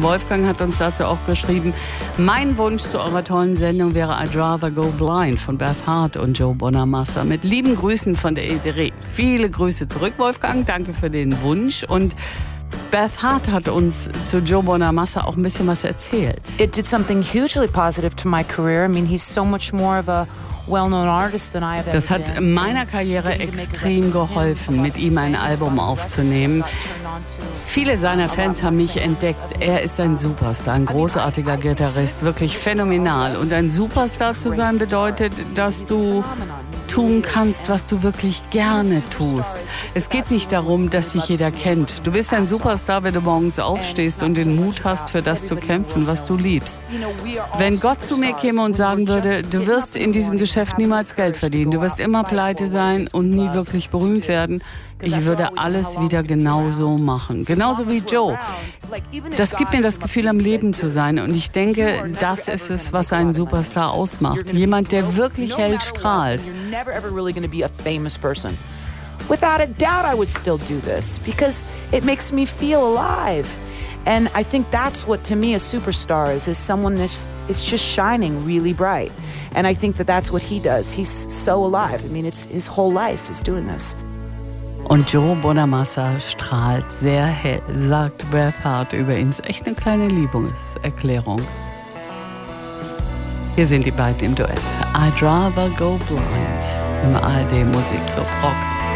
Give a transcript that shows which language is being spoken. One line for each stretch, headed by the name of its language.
German: Wolfgang hat uns dazu auch geschrieben, mein Wunsch zu eurer tollen Sendung wäre I'd Rather Go Blind von Beth Hart und Joe Bonamassa. Mit lieben Grüßen von der EDRE. Viele Grüße zurück, Wolfgang. Danke für den Wunsch. Und Beth Hart hat uns zu Joe Bonamassa auch ein bisschen was erzählt.
English: It did something hugely positive to my career. I mean, he's so much more of a well-known artist than I have ever.
German: Das hat meiner Karriere extrem geholfen, mit ihm ein Album aufzunehmen. Viele seiner Fans haben mich entdeckt. Er ist ein Superstar, ein großartiger Gitarrist, wirklich phänomenal. Und ein Superstar zu sein bedeutet, dass du tun kannst, was du wirklich gerne tust. Es geht nicht darum, dass dich jeder kennt. Du bist ein Superstar, wenn du morgens aufstehst und den Mut hast, für das zu kämpfen, was du liebst. Wenn Gott zu mir käme und sagen würde, du wirst in diesem Geschäft niemals Geld verdienen, du wirst immer pleite sein und nie wirklich berühmt werden, ich würde alles wieder genauso machen. Genauso wie Joe. Das gibt mir das Gefühl, am Leben zu sein. Und ich denke, das ist es, was einen Superstar ausmacht. Jemand, der wirklich hell strahlt.
English: Never ever really going to be a famous person. Without a doubt, I would still do this because it makes me feel alive. And I think that's what to me a superstar is someone that is just shining really bright. And I think that that's what he does. He's so alive. I mean, it's his whole life is doing this.
German: Und Joe Bonamassa strahlt sehr hell, sagt Beth Hart über ihn. Ist echt eine kleine Liebeserklärung. Hier sind die beiden im Duett. I'd Rather Go Blind im ARD Musikclub Rock.